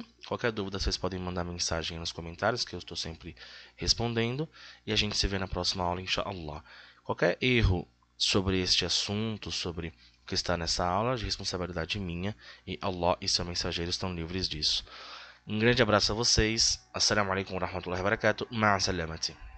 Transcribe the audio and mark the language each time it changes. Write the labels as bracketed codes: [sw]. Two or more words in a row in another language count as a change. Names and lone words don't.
[pt] Qualquer dúvida vocês podem mandar mensagem aí nos comentários, que eu estou sempre respondendo. E a gente se vê na próxima aula, inshallah. Qualquer erro sobre este assunto, sobre o que está nessa aula, de responsabilidade minha, e Allah e seu mensageiro estão livres disso. Um grande abraço a vocês. [ar] السلام عليكم ورحمة الله وبركاته. مع السلامة.